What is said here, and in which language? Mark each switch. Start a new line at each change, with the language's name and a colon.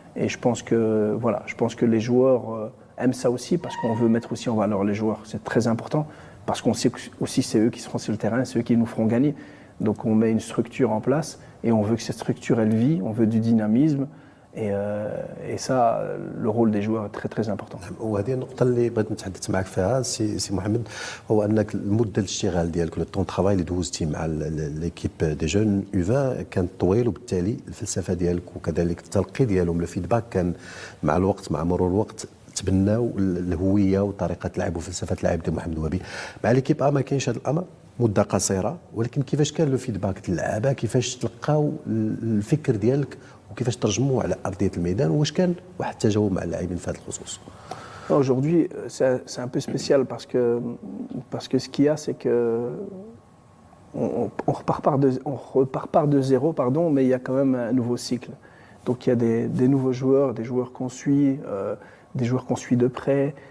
French: Et je pense que les joueurs aiment ça aussi parce qu'on veut mettre aussi en valeur les joueurs. C'est très important parce qu'on sait aussi c'est eux qui seront sur le terrain, c'est eux qui nous feront gagner. Donc on met une structure en place et on veut que cette structure elle vit, on veut du dynamisme. Et ça, le rôle des joueurs est très très important.
Arabic: وهذه النقطة اللي بغيت نتحدث معك فيها سي محمد، هو أنك المدة الاشتغال ديالك، لو طون ترافاي اللي دوزتي مع ليكيب دي جون U20 كان طويل، وبالتالي الفلسفة ديالك وكذلك التلقي ديالهم الفيدباك كان مع الوقت، مع مرور الوقت تبناو الهوية وطريقة لعب وفلسفة لعب ديال محمد وهبي. مع ليكيب ما كاينش هذا الأمر، مدة قصيرة، ولكن كيفاش كان لو فيدباك ديال اللعابة، كيفاش تلقاو الفكر ديالك وكيفاش ترجموه على أرضية الميدان، واش كان واحد التجاوب مع اللاعبين في هذا الخصوص؟
French: Aujourd'hui, c'est un peu spécial parce que ce qu'il y a, c'est que on repart par de zéro, pardon, mais il y a quand même un nouveau cycle. Donc il y a des nouveaux joueurs, des joueurs qu'on suit de près.